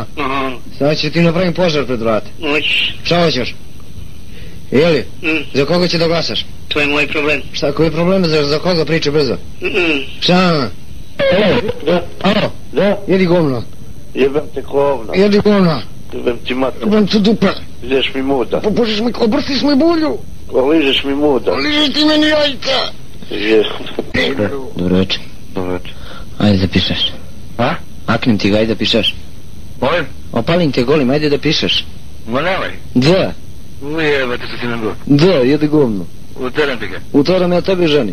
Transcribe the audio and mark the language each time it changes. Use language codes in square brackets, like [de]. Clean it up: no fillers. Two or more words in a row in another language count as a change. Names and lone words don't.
[sr] Sad ću ti napravim požar pred vrata. Hoćeš. Šta hoćeš? Jeli? Za koga će da glasaš? To je moj problem. Šta, koji je problem? Za koga priča brzo? Šta? Alo? Da? Jedi govno. Jebem te govna. Jedi govno. Jebem ti mater. Jebem ti dupe. Ližeš mi muda. Pobožiš mi, obrstiš mi bulju. Ližeš mi muda. Ližeš ti meni jajca. Dobro večer. Dobro večer. Ajde da pišeš. A? Aknem ti ga, ajde da pišeš. Molim? Opalim te golim, ajde da pišeš. Ma nemoj. Da. Ujebate se ti na god. Da, jedi govno. Uteram ti ga. Utoram ja tebi ženi.